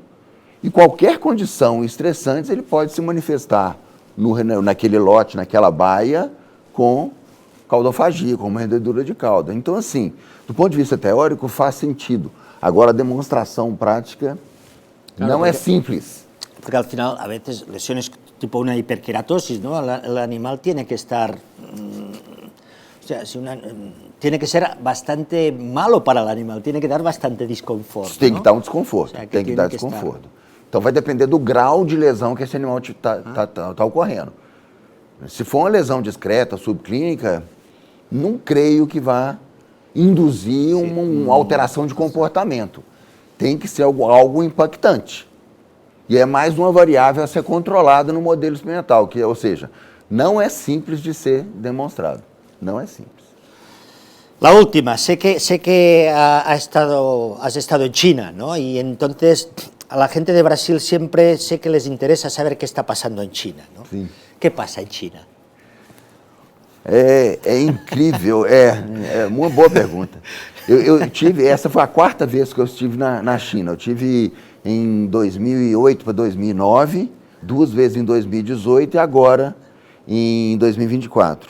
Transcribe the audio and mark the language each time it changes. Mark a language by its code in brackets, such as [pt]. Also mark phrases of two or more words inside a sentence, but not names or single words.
[pt] E qualquer condição estressante, ele pode se manifestar naquele lote, naquela baia, com caudofagia, com mordedura de cauda. Então, assim, do ponto de vista teórico, faz sentido. Agora, a demonstração prática não é simples. [es] Porque al final, a veces, lesiones tipo una hiperkeratosis, ¿no? El animal tiene que estar... o sea, tiene que ser bastante malo para el animal, tiene que dar bastante desconforto. [pt] Tem que [es] ¿no? [pt] dar um desconforto, [es] O sea, [pt] tem que dar desconforto. Então vai depender do grau de lesão que esse animal está ocorrendo. Se for uma lesão discreta, subclínica, não creio que vá induzir uma alteração de comportamento. Tem que ser algo impactante. E é mais uma variável a ser controlada no modelo experimental, ou seja, não é simples de ser demonstrado. Não é simples. [es] La última, sé que has estado en China, ¿no? Y entonces a la gente de Brasil siempre sé que les interesa saber qué está pasando en China, ¿no? Sí. ¿Qué pasa en China? [pt] É incrível, é uma boa pergunta. Essa foi a quarta vez que eu estive na China. Eu estive em 2008 para 2009, 2 vezes em 2018 e agora em 2024.